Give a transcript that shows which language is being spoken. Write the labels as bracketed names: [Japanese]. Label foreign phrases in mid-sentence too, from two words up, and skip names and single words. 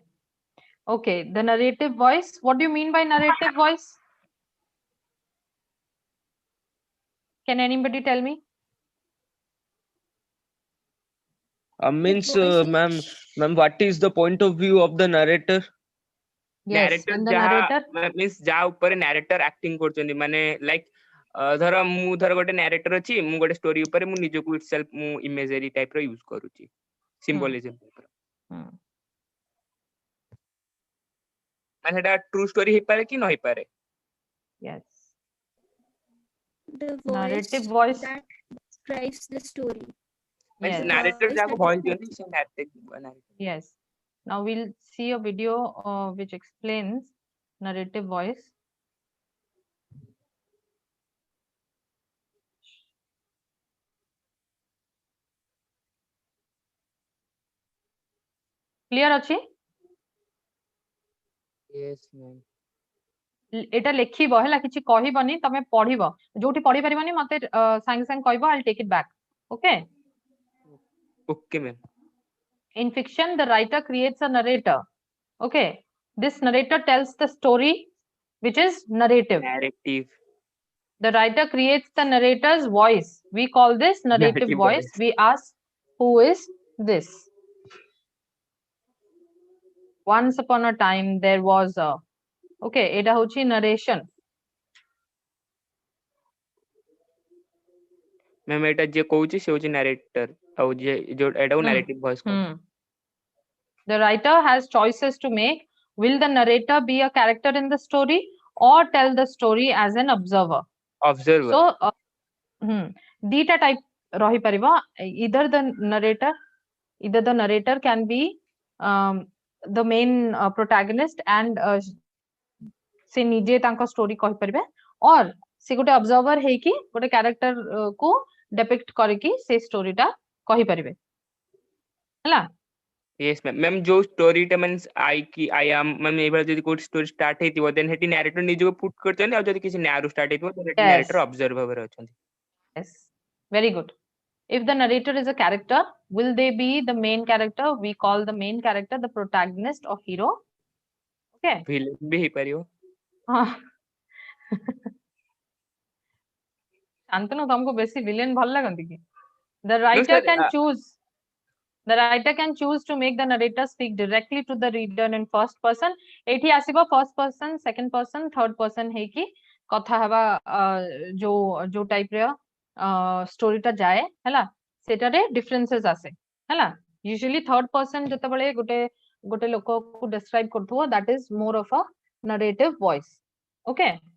[English] Okay, the narrative voice. What do you mean by narrative voice? Can anybody tell me? Means, voice ma'am, what is the point of view of the narrator? Yes, narrator when the [Odia] ଯାହା [English] narrator. [Odia] means ଯାହା ଉପରେ [English] narrator acting [Odia] କରୁଛନ୍ତି ମାନେ like ଧର ମୁଁ ଗୋଟେ narrator ଅଛି ମୁଁ ଗୋଟେ story ଉପରେ ମୁଁ ନିଜକୁ itself ମୁଁ [English] imagery type [Odia] ର use କରୁଛି [English] symbolism type [Odia] ର Hmm. ମାନେ ସେଟା true story ହେଇପାରେ କି ନ ହେଇପାରେ [English] Yes. the Narrative voice voice. that describes the story. [Odia] ମାନେ [English] Yes. [Odia] ସେ narrator [English] voice [Odia] ଯାହାକୁ [English] that voice describes- [Odia] ଦିଅନ୍ତି ସେ narrator [English] Yes. Now we'll see a video which explains narrative voice. [Odia] Clear ଅଛି? [English] yes ma'am [Odia] ଏଟା ଲେଖିବ ହେଲା କିଛି କହିବନି ତମେ ପଢିବ ଯୋଉଠି ପଢି ପାରିବନି ମତେ ସାଙ୍ଗେ ସାଙ୍ଗେ କହିବ [English] I'll take it back. Okay? okay ma'am In fiction, the writer creates a narrator. Okay. This narrator tells the story, which is narrative. narrative The writer creates the narrator's voice. We call this narrative Narrative voice. voice. We ask, who is this? Once upon a time, there was a. [Bangla] Okay, এটা হচ্ছে narration. [Odia] ma'am ଏଟା ଯିଏ କହୁଛି ସେ ହଉଛି narrator ଆଉ ଯିଏ ଯୋଉ ଏଟାକୁ [English] narrative voice [Odia] କହନ୍ତି [English] The writer has choices to make. Will the narrator be a character in the story or tell the story as an observer? observer [Odia] So, dita type ରହିପାରିବ. [English] Either the narrator can be the main protagonist and [Odia] ସେ ନିଜେ ତାଙ୍କ story କହିପାରିବେ or ସେ ଗୋଟେ observer ହେଇକି ଗୋଟେ character କୁ depict କରିକି ସେ story ଟା କହିପାରିବେ ହେଲା [English] yes ma'am ma'am [Odia] ଯୋଉ story ଟା [English] means I am ma'am [Odia] ଏଇଭଳିଆ ଯଦି କୋଉ [English] story start [Odia] ହେଇଥିବ then ହେଠି narrator ନିଜକୁ put କରୁଛନ୍ତି ଆଉ ଯଦି କିଛି ନ୍ୟାରୁ start ହେଇଥିବ then ହେଠି [English] Yes. narrator observer [Odia] ଭାବରେ ଅଛନ୍ତି [English] Yes, very good. If the narrator is a character, will they be the main character? We call the main character the protagonist or hero. Okay. [Odia] villain ବି ହେଇପାରିବ ଶାନ୍ତନୁ ତମକୁ ବେଶୀ villain ଭଲ ଲାଗନ୍ତି କି? [English] The no writer sir can choose. The writer can choose to make the narrator speak directly to the reader in first person. [Odia] ଏଠି ଆସିବ [English] first person, second person, third person [Odia] ହେଇକି କଥା ହେବା ଯୋଉ type ର story ଟା ଯାଏ ହେଲା ସେଟାରେ differences ଆସେ ହେଲା [English] usually third person [Odia] ଯେତେବେଳେ ଗୋଟେ ଲୋକକୁ describe କରୁଥିବ [English] that is more of a narrative voice. Okay.